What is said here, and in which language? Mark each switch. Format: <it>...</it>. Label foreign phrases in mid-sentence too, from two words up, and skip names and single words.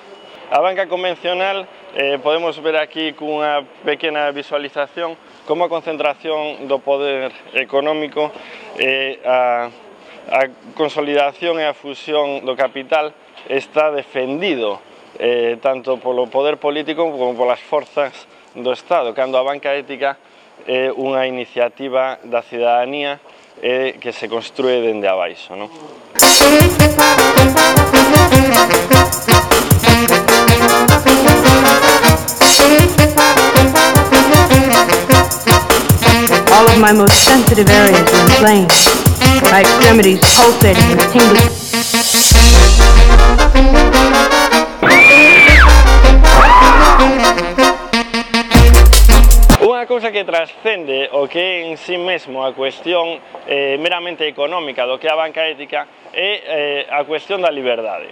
<gl>A banca convencional podemos ver aquí cunha pequena visualización como a concentración do poder económico e a consolidación e a fusión do capital está defendido tanto polo poder político como polas forzas do Estado, cando a banca ética é unha iniciativa da cidadanía que se construe dende abaixo, non?</gl> <en>All of my most sensitive areas are inflamed. My extremities pulsating with tingling.</en> <gl>Unha cousa que trascende o que é en sí mesmo a cuestión meramente económica do que é a banca ética é a cuestión da liberdade.</gl>